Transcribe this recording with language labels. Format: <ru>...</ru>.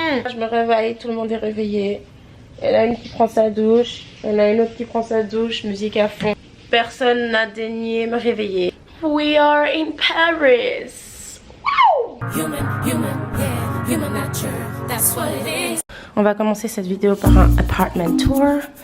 <fr>Je me réveille, tout le monde est réveillé. Il y en a une qui prend sa douche, il y en a une autre qui prend sa douche, musique à fond. Personne n'a daigné me réveiller.</fr> <en>We are in Paris. Wow! Human nature, that's what it is.</en> <fr>On va commencer cette vidéo par un apartment tour.</fr>